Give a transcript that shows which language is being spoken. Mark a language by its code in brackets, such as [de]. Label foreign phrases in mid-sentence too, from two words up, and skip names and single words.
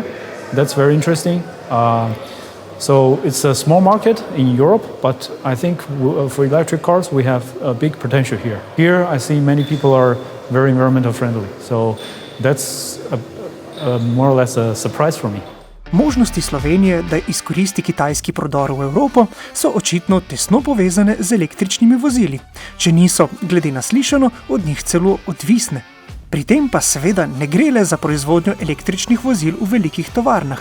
[en] That's very interesting. So it's a small market in Europe, but I think for electric cars we have a big potential here. Here I see many people are very environmental friendly. So that's more or less a surprise for me. [sl] možnosti Slovenije, da izkoristi kitajski prodor v Evropo, so očitno tesno povezane z električnimi vozili, če niso, glede na slišano, od njih celo odvisne. Pri tem pa seveda ne gre le za proizvodnjo električnih vozil v velikih tovarnah.